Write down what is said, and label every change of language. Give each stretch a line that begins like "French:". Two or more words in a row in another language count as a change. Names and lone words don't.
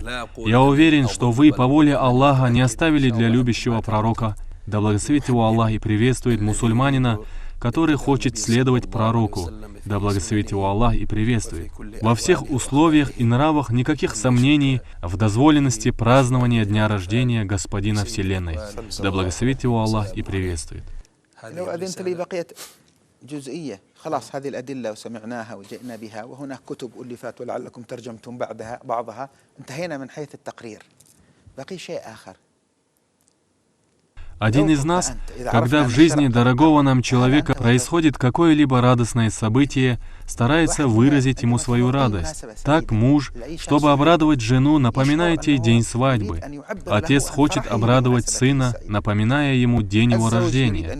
Russian: Я уверен, что вы по воле Аллаха не оставили для любящего пророка, да благословит его Аллах и приветствует мусульманина, который хочет следовать пророку, да благословит его Аллах и приветствует. Во всех условиях и нравах никаких сомнений в дозволенности празднования дня рождения Господина Вселенной, да благословит его Аллах и приветствует.
Arabic: خلاص هذه الأدلة وسمعناها وجئنا بها وهناك كتب ألفت ولعلكم ترجمتم بعضها انتهينا من حيث التقرير بقي شيء آخر.
Russian: Один из нас, когда в жизни дорогого нам человека происходит какое-либо радостное событие, старается выразить ему свою радость. Так муж, чтобы обрадовать жену, напоминает ей день свадьбы. Отец хочет обрадовать сына, напоминая ему день его рождения.